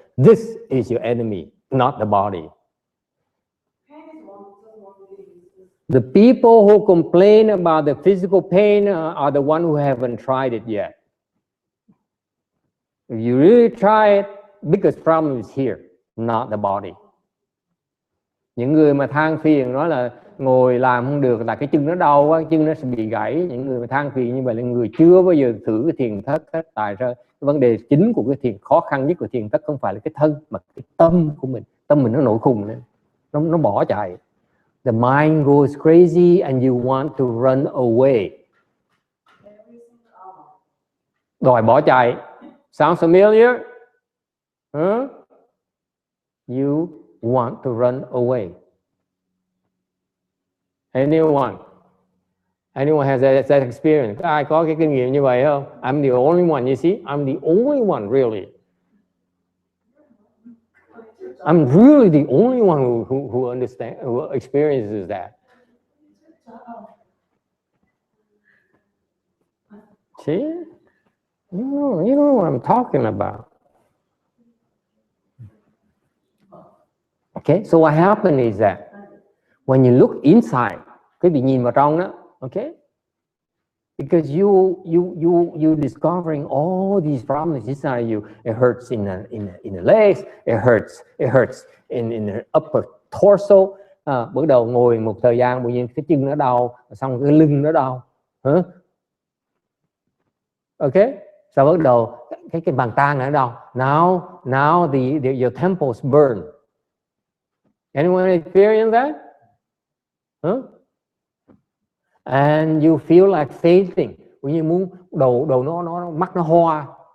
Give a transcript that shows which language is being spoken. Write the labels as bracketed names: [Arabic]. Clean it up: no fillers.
[English] This is your enemy, not the body. pain is one thing. The people who complain about the physical pain are the one who haven't tried it yet. If you really try it, biggest problem is here, not the body. [Vietnamese] Những người mà than phiền nói là ngồi làm không được là cái chân nó đau quá, chân nó sẽ bị gãy. Những người mà than phiền như vậy là người chưa bao giờ thử cái thiền thất hết. Tại ra vấn đề chính của cái thiền, khó khăn nhất của thiền thất không phải là cái thân mà cái tâm của mình. Tâm mình nó nổi khùng lên, nó bỏ chạy. [English] The mind goes crazy and you want to run away. [Vietnamese] Đòi bỏ chạy. [English] Sounds familiar? Huh? You want to run away. Anyone has that experience? [Vietnamese] Ai có cái kinh nghiệm như vậy không? [English] I'm the only one, you see? I'm the only one, really. I'm really the only one who understands, who experiences that. See? You know what I'm talking about. Okay, so what happened is that when you look inside, [Vietnamese] cái vị nhìn vào trong đó, [English] okay? Because you discovering all these problems inside you. It hurts in the legs, it hurts in the upper torso. [Vietnamese] Bắt đầu ngồi một thời gian tự nhiên cái chân nó đau, xong cái lưng nó đau. Okay? Sau bắt đầu cái bàn tay nó đau. [English] Now your temples burn. Anyone experience that? And you feel like fainting. [Vietnamese] Như muốn đầu nó mắt nó hoa.